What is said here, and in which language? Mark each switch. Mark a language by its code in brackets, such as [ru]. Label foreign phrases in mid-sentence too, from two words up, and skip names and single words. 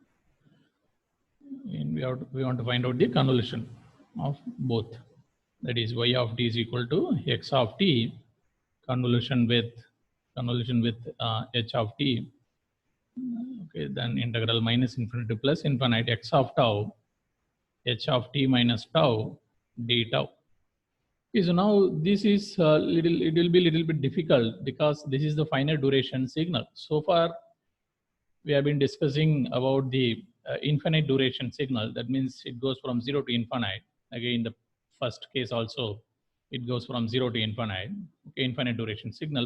[en] And we want to find out the convolution of both. That is y of t is equal to x of t convolution with h of t. Okay, then integral minus infinity to plus infinite x of tau, h of t minus tau d tau. Okay, so now this is it will be a little bit difficult because this is the finite duration signal. So far, we have been discussing about the infinite duration signal. That means it goes from 0 to infinite. Again, the first case also, it goes from 0 to infinite, okay, infinite duration signal.